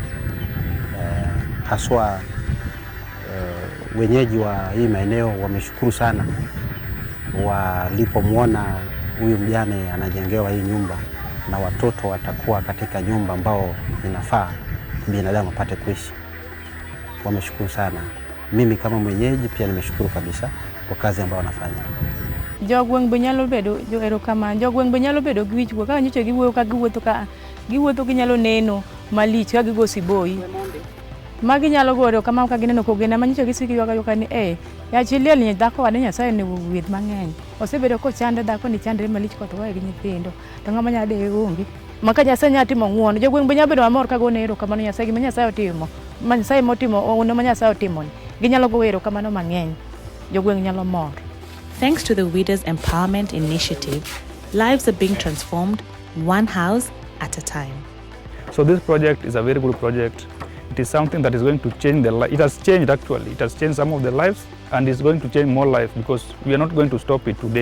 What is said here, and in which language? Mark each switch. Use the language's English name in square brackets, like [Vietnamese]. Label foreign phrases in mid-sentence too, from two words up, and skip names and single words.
[Swahili] Haswa wenyeji wa hii maeneo wameshukuru sana walipomwona huyu mjane anajengewa hii nyumba, na watoto watakuwa katika nyumba ambao inafaa binadamu apate kuishi. Wameshukuru sana. Mimi kama mwenyeji pia nimeshukuru kabisa kwa kazi ambayo wanafanya. [Luo (Kenya and Tanzania)] Jogweng benyalo bedo joero kama jogweng benyalo bedo giwichgo ka nyocha giwuoyo ka giwuotho ginyalo neno malich ka gigo siboi magi nyalo gore kama ka gineno kogena manyocha gisiki yoga ni yachiliel ni dhako wane Nyasaye ne wuoth mang'eny osebedo ko chande dhako ni chandre malich ko to wae gi nyithindo to ngama nya de onge maka Nyasaye nya timo ng'uono jogweng benyalo bedo amor ka gone ero kamano Nyasaye gi Nyasaye otimo Nyasaye motimo ono ma Nyasaye otimo ginyalo go ero kamano mang'eny jogweng nyalo mor. [English] Thanks to the Widows Empowerment Initiative, lives are being transformed one house at a time. So this project is a very good project. It is something that is going to change the life. It has changed actually. It has changed some of the lives and is going to change more lives because we are not going to stop it today.